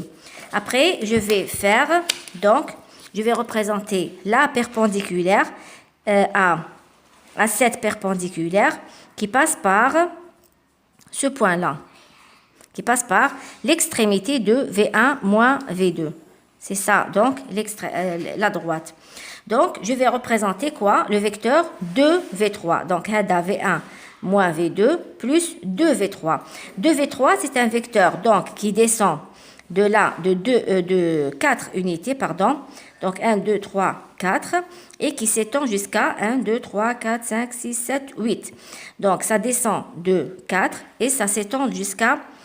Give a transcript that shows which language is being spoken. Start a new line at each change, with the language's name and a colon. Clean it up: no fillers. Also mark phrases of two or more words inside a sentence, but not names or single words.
French: Après, je vais faire, donc, je vais représenter la perpendiculaire à cette perpendiculaire qui passe par ce point-là, qui passe par l'extrémité de V1 moins V2. C'est ça, donc, la droite. Donc, je vais représenter quoi? Le vecteur 2V3. Donc, V1 moins V2 plus 2V3. 2V3, c'est un vecteur donc, qui descend de là, de 4 unités, pardon. Donc, 1, 2, 3, 4. Et qui s'étend jusqu'à 1, 2, 3, 4, 5, 6, 7, 8. Donc, ça descend de 4 et ça s'étend jusqu'à...